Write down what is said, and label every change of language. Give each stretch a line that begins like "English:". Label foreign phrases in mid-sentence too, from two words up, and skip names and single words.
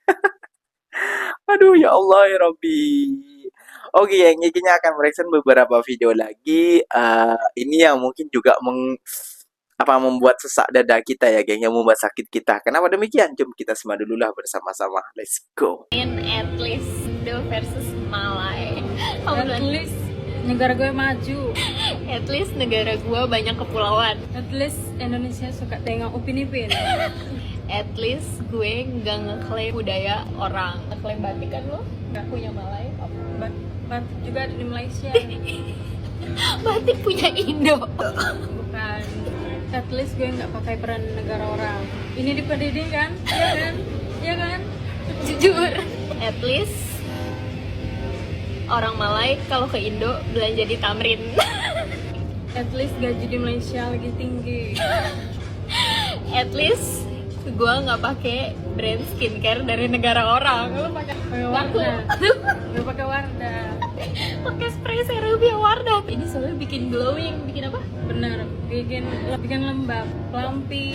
Indonesian: Aduh
Arabic: يا الله يا ربي.
Indonesian: Oke, yang ikinya akan mereaction beberapa video lagi. Ini yang mungkin juga membuat sesak dada kita ya, geng, yang membuat sakit kita. Kenapa demikian? Jom kita simak dululah bersama-sama.
English: Let's go. At least Indo versus Malay. At least
Indonesian: negara gue maju.
English: At least
Indonesian: negara gue banyak kepulauan.
English: At least
Indonesian: Indonesia suka tengok Upin Ipin.
English: At least
Indonesian: gue nggak ngeklaim budaya orang. Ngeklaim batik kan lo? Nggak punya Malay. Batik juga ada di Malaysia. Batik punya Indo. Bukan.
English: At least
Indonesian: gue nggak pakai peran negara orang. Ini di Padedeh kan? Iya kan? Iya kan? Jujur.
English: At least
Indonesian: orang Malay kalau ke Indo belanja di Tamrin.
English: At least
Indonesian: gaji di Malaysia lagi tinggi.
English: At least
Indonesian: gua nggak pakai brand skincare dari negara orang. Lu pakai Wardah. Lu pakai Wardah. Pakai spray Cerevia Wardah. Ini soalnya bikin glowing, bikin apa? Bener, bikin lembab, lampi.